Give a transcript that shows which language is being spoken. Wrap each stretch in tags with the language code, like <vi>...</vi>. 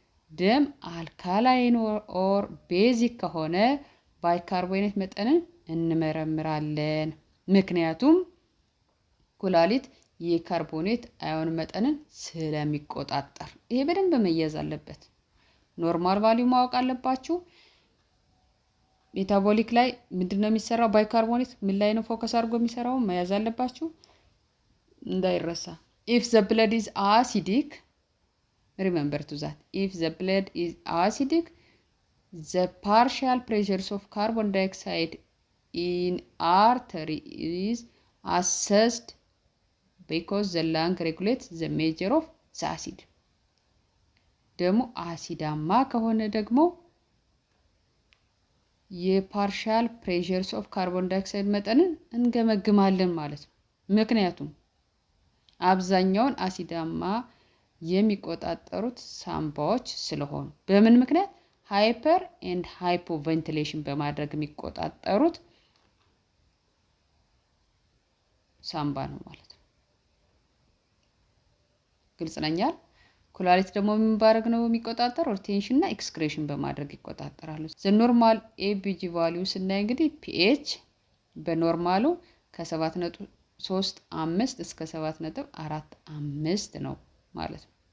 <am>ደም አልካላይን ኦር ቤዚክ ከሆነ ባይካርቦኔት መጠንን እንመረምራለን። ምክንያቱም ኩላሊት የካርቦኔት አዮን መጠንን ስለሚቆጣጠር። ይሄ በደንብ መያዝ አለበት። ኖርማል ቫልዩ ማወቅ አለባችሁ። ሜታቦሊክ ላይ ምንድነው የሚሰራው? ባይካርቦኔት ምን ላይ ነው ፎከስ አድርጎ የሚሰራው መያዝ አለባችሁ እንዳይረሳ።</am> <en>If the blood is acidic, remember to that. If the blood is acidic, the partial pressures of carbon dioxide in artery is assessed because the lung regulates the measure of the acid።</en> <am>ደግሞ አሲዳማ ከሆነ ደግሞ የፓርሻል ፕሬሸርስ ኦፍ ካርቦን ዳይኦክሳይድ መጠንን እንገመግማለን ማለት ነው። ምክንያቱም አብዛኛውን አሲዳማ የሚቆጣጠሩት ሳምባዎች ስለሆኑ። በምን ምክንያት? ሃይፐር ኤንድ ሃይፖ ቬንቲሌሽን በማድረግ የሚቆጣጠሩት ሳምባ ነው ማለት ነው። ግልጽ ነኛል። ኩላሊት ደግሞ ምን ባረግ ነው የሚቆጣጠር? ሪቴንሽን እና ኤክስክሬሽን በማድረግ ይቆጣጠራሉ። ዘ ኖርማል ኤቢጂ ቫልዩ ስናይ እንግዲህ ፒኤች በኖርማሉ ከ7.35 እስከ 7.45 ነው ማለት ነው።</am>